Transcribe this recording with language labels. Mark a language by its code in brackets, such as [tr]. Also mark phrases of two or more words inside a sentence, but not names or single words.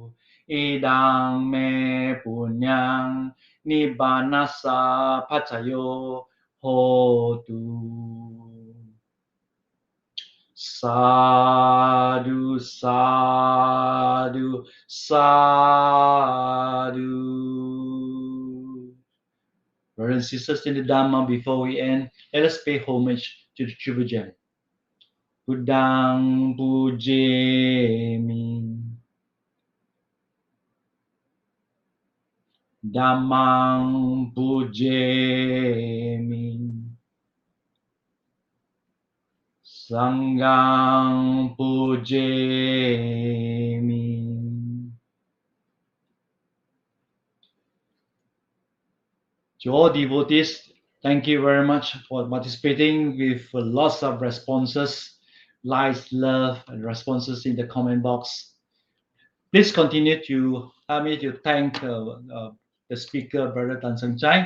[pi] Idang me punyang nibbanasa pacayo hotu. Sadhu, sadhu, sadhu. [en] Brothers and sisters in the Dhamma, before we end, let us pay homage to the Tribhujan. [pi] Buddhang pujemi, Dhammang pujemi, Sanghang pujemi. [en] To all devotees, thank you very much for participating with lots of responses, likes, love, and responses in the comment box. Please continue to help me to thank the speaker, Brother Tan Sang Chai.